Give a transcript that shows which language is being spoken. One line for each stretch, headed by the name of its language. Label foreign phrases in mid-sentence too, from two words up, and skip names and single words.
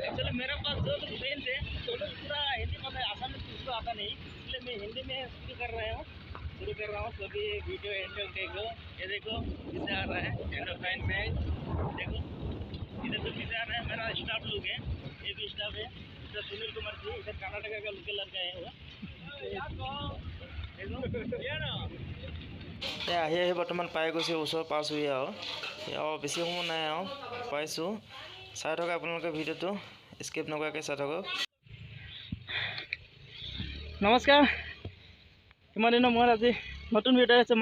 Hindi: एक्चुअली मेरे पास जो लोग फ्रेंड थे तो लोग पूरा हिंदी पता है, आसामी उसको आता नहीं, इसलिए मैं हिंदी में शुरू कर रहा हूँ। सभी वीडियो एंड तक देखो। ये देखो किसे आ रहा है एंड में, देखो इधर तो किसे आ रहा है, मेरा स्टाफ लोग है, ये भी स्टाफ है। इधर सुनील कुमार जी, इधर कर्नाटक का लोकल लड़का है वो।
Assamese: আহি বৰ্তমান পাই গৈছে, ওচৰ পাইছোঁহি আৰু বেছি সময় নাই আৰু পাইছোঁ। চাই থাকক আপোনালোকে ভিডিঅ'টো, স্কিপ নকৰাকৈ চাই থাকক। নমস্কাৰ, কিমান দিনৰ মূৰত আজি নতুন ভিডিঅ' আছে।